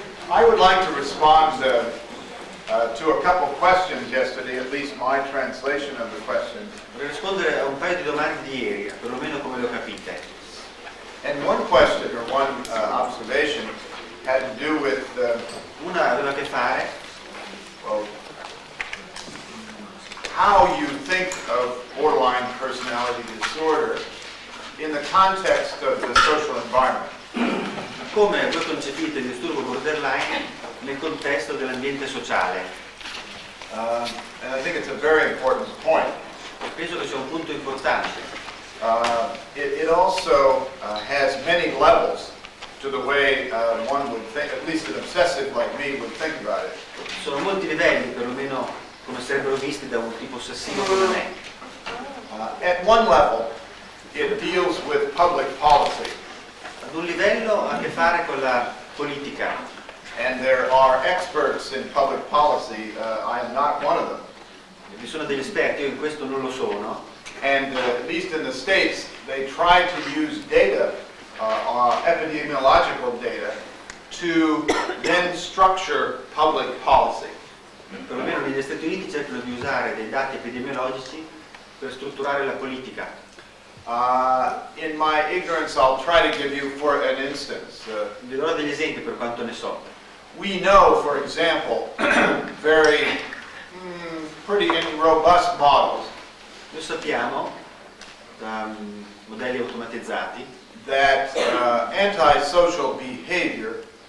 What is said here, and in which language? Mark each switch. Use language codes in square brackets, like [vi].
[en] I would like to respond to a couple questions yesterday, at least my translation of the questions. [it] Vorrei rispondere a un paio di domande di ieri, perlomeno come le ho capite. [en] And one question or one observation had to do with [it] Una aveva a che fare [en] well, how you think of borderline personality disorder in the context of the social environment. [it] come voi concepite il disturbo borderline nel contesto dell'ambiente sociale. [en] And I think it's a very important point. [it] Penso che sia un punto importante. [en] It also has many levels to the way one would think, at least an obsessive like me would think about it. [it] Ci sono molti livelli, perlomeno come sarebbero visti da un tipo ossessivo come me. [en] At one level, it deals with public policy. [it] Ad un livello ha a che fare con la politica. [en] And there are experts in public policy. I am not one of them. [it] Vi sono degli esperti, io in questo non lo sono. [en] And at least in the States, they try to use data, epidemiological data, to then structure public policy. [it] Perlomeno negli Stati Uniti cercano di usare dei dati epidemiologici per strutturare la politica. [en] In my ignorance, I'll try to give you for an instance. [it] Vi darò degli esempi per quanto ne so. [en] We know, for example, very pretty robust models [it] Noi sappiamo, da modelli automatizzati, [en] that antisocial behavior